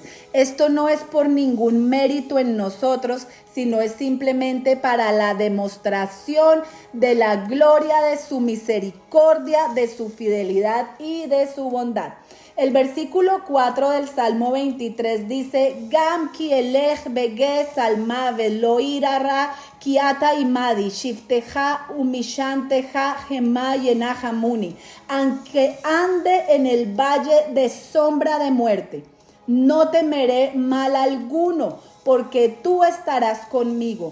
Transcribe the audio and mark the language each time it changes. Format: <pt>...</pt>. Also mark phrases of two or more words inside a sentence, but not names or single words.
<es>Esto no es por ningún mérito en nosotros, sino es simplemente para la demostración de la gloria de su misericordia, de su fidelidad y de su bondad. El versículo 4 del Salmo 23 dice,</es> <he>גם כי אלך בגיא צלמות ולא אירא רע כי אתה עמדי שבטך ומשענתך המה ינחמוני.</he> <es>Aunque ande en el valle de sombra de muerte, no temeré mal alguno, porque tú estarás conmigo.</es>